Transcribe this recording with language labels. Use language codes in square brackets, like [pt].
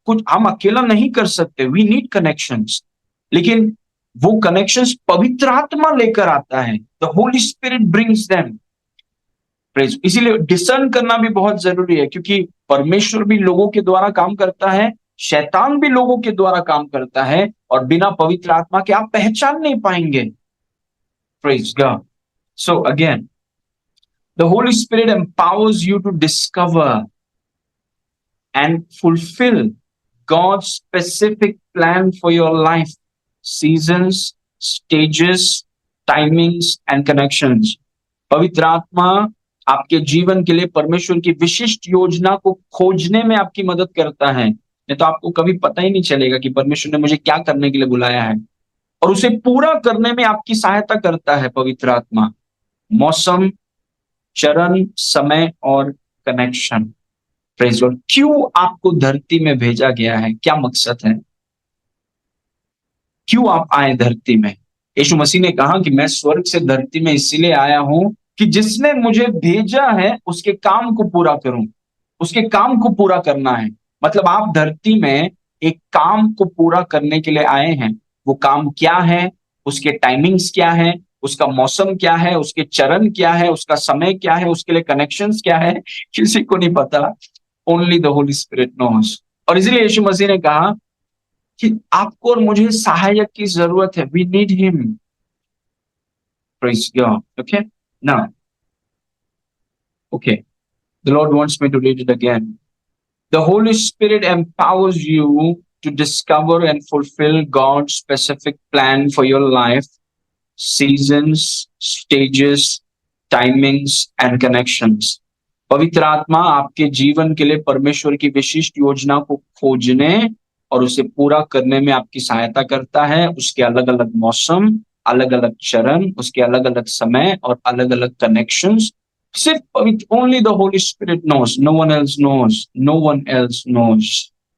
[hi] हम अकेला नहीं कर सकते। [en] we need connections, [hi] लेकिन वो कनेक्शंस पवित्र आत्मा लेकर आता है। [en] The Holy Spirit brings them. [hi] Praise. इसीलिए डिसर्न करना भी बहुत जरूरी है, क्योंकि परमेश्वर भी लोगों के द्वारा काम करता है, शैतान भी लोगों के द्वारा काम करता है, और बिना पवित्र आत्मा के आप पहचान नहीं पाएंगे। [en] Praise God. So again, the Holy Spirit empowers you to discover and fulfill God's specific plan for your life. Seasons, stages, timings and connections. [hi] पवित्र आत्मा आपके जीवन के लिए परमेश्वर की विशिष्ट योजना को खोजने में आपकी मदद करता है। नहीं तो आपको कभी पता ही नहीं चलेगा कि परमेश्वर ने मुझे क्या करने के लिए बुलाया है, और उसे पूरा करने में आपकी सहायता करता है पवित्र आत्मा। मौसम, चरण, समय और कनेक्शन। [en] Praise Lord. [hi] क्यों आपको धरती में भेजा गया है, क्या मकसद है, क्यों आप आए धरती में? यीशु मसीह ने कहा कि मैं स्वर्ग से धरती में इसीलिए आया हूं कि जिसने मुझे भेजा है उसके काम को पूरा करूं, उसके काम को पूरा करना है। मतलब आप धरती में एक काम को पूरा करने के लिए आए हैं। वो काम क्या है, उसके टाइमिंग्स क्या है, उसका मौसम क्या है, उसके चरण क्या है, उसका समय क्या है, उसके लिए कनेक्शंस क्या है, किसी को नहीं पता। [en] Only the Holy Spirit knows. [hi] और इसलिए यीशु मसीह ने कहा कि आपको और मुझे सहायक की जरूरत है। [en] We need him. Praise God. Okay now, okay, the Lord wants me to read it again. The Holy Spirit empowers you to discover and fulfill God's specific plan for your life, seasons, stages, timings and connections. [hi] पवित्र आत्मा आपके जीवन के लिए परमेश्वर की विशिष्ट योजना को खोजने और उसे पूरा करने में आपकी सहायता करता है। उसके अलग अलग मौसम, अलग अलग चरण, उसके अलग अलग समय और अलग अलग कनेक्शंस सिर्फ पवित्र, [en] only the Holy Spirit knows, no one else knows, [hi] no one else nose.